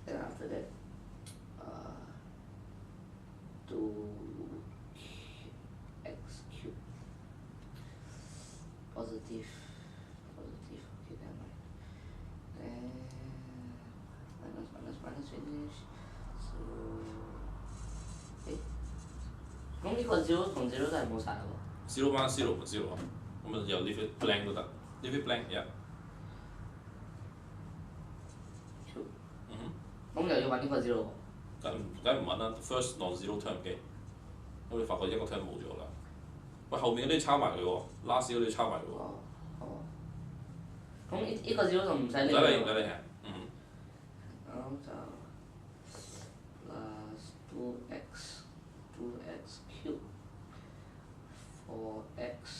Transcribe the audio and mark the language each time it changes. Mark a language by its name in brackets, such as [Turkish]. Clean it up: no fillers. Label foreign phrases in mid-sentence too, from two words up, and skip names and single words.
[English] Then after that, 2x cubed positive, okay, never mind. Then minus finish. [Cantonese] So 咁呢個0同0都係冇晒喎。 0 minus 0咪0咯，咁咪又 [English] leave it blank [Cantonese] 都得 ， [English] leave it blank， [Cantonese] yeah。咁又要揾呢個0喎。梗唔揾啦 ， [English] first non-zero term [Cantonese] 嘅，咁你發覺一個 term 冇咗啦。喂，後面嗰啲抄埋佢喎 ，last 嗰啲抄埋佢喎。哦。咁呢個0就唔使理。唔使理係， [English] 咁就 plus 2x cube 4x。